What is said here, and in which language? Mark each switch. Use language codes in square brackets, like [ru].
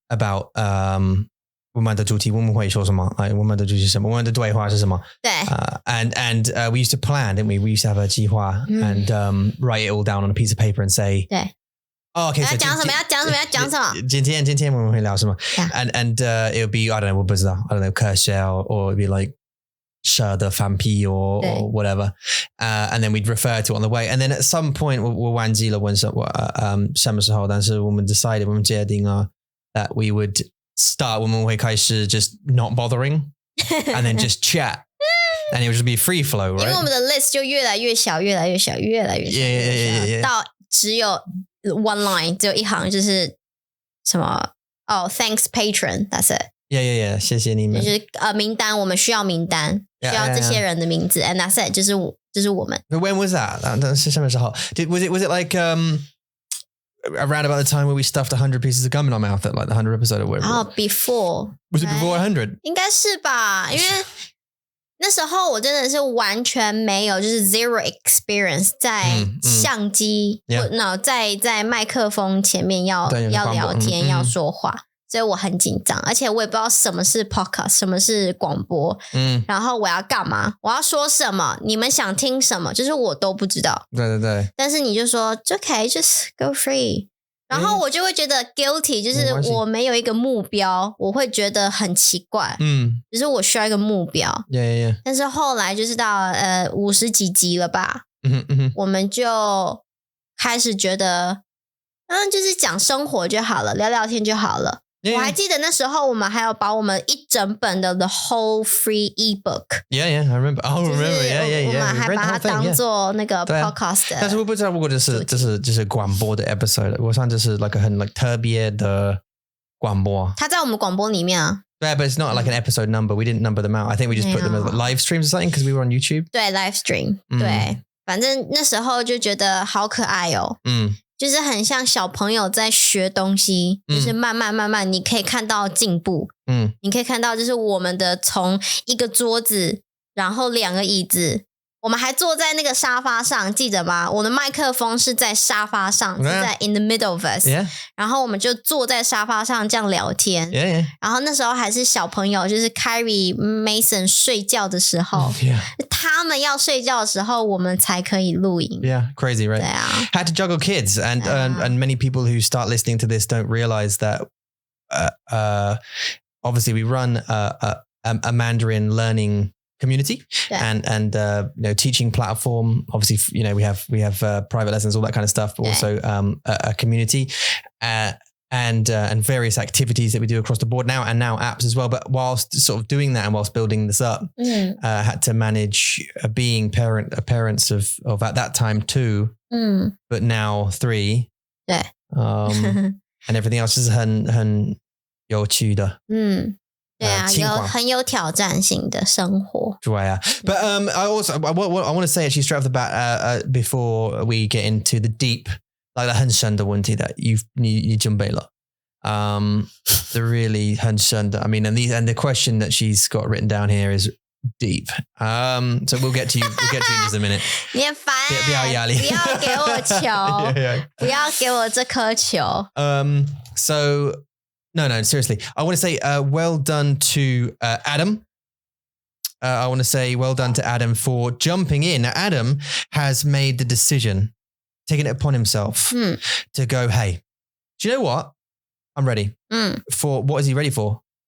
[zh] About我们的主题我们会说什么？我们的主题是什么？我们的对话是什么？对。 [en] And we used to plan, didn't we? We used to have a 计划 and write it all down on a piece of paper and say. [zh] 对。 [en] Oh, okay. [zh] 要讲什么？要讲什么？今天我们会聊什么？ [en] And it would be I don't know [zh] 我不知道 [en] I don't know 科学 or it would be like [zh] 蛇的反屁 [en] or whatever. And then we'd refer to it on the way. And then at some point [zh] 我忘记了问什么时候，但是我们 [en] decided [zh] 我们决定了 [en] that we would start [zh] 我们会开始 [en] just not bothering and then just chat and it would just be free flow, right? [zh] 因为我们的 list 就越来越小 [en] Yeah. [zh] 到只有 [en] one line [zh] 只有一行就是什么 [en] thanks patron, that's it. [zh] Yeah. 谢谢你们。就是名单，我们需要名单，需要这些人的名字 [en] and that's it. [zh] 就是我们。 [en] But when was that? [zh] 那是什么时候？ [en] Was it like around about the time where we stuffed 100 pieces of gum in our mouth at like the 100 episode or whatever? Before. Was it before 100? [zh] 应该是吧，因为那时候我真的是完全没有，就是 [en] zero experience [zh] 在相机，在麦克风前面要聊天，要说话，所以我很紧张，而且我也不知道什么是 podcast， 什么是广播，然后我要干嘛，我要说什么，你们想听什么，就是我都不知道。对。但是你就说 [en] okay, just go free。 [zh] 然后我就会觉得 guilty， 就是我没有一个目标，我会觉得很奇怪。就是我需要一个目标。 [en] Yeah. [zh] 但是后来就是到50几集了吧，我们就开始觉得，就是讲生活就好了，聊聊天就好了。我还记得那时候我们还有把我们一整本的 The Whole Free Ebook. [en] Yeah, I remember. Oh, remember. Yeah. [zh] 我们还把它当做那个 podcast 的。但是我不知道如果就是广播的 episode， 我想这是 like 很 like 特别的广播。它在我们广播里面啊。 [en] Yeah, but it's not like an episode number. We didn't number them out. I think we just put them as live streams or something because we were on YouTube. [zh] 对 ，live stream. 对，反正那时候就觉得好可爱哦。就是很像小朋友在学东西，就是慢慢你可以看到进步。你可以看到就是我们的从一个桌子，然后2个椅子，我们还坐在那个沙发上，记得吗？我的麦克风是在沙发上，是在 [en] in the middle of us。 [zh] 然后我们就坐在沙发上这样聊天。然后那时候还是小朋友，就是 Carrie、Mason 睡觉的时候，他们要睡觉的时候，我们才可以錄影。 [en] Yeah, crazy, right? [zh] 对啊。 [en] Had to juggle kids, and many people who start listening to this don't realize that. Obviously, we run a Mandarin learning community and teaching platform. Obviously, we have private lessons, all that kind of stuff, but also a community and various activities that we do across the board now, and now apps as well. But whilst sort of doing that and whilst building this up, had to manage being parents of at that time 2, but now 3. And everything else is [zh] 很有趣的。对啊，很有挑战性的生活。对啊， [en] but I want to say actually straight off the bat before we get into the deep, like [zh] 很深的问题 [en] that [zh] 你准备了。 [en] The really [zh] 很深的 [en] I mean, and the question that she's got written down here is deep. So we'll get to you in just a minute. [zh] 你很烦，不要压力，不要给我球，不要给我这颗球。 [en] So no, seriously. I want to say well done to Adam. I want to say well done to Adam for jumping in. Now, Adam has made the decision, taking it upon himself to go, hey, do you know what? I'm ready. For what is he ready for?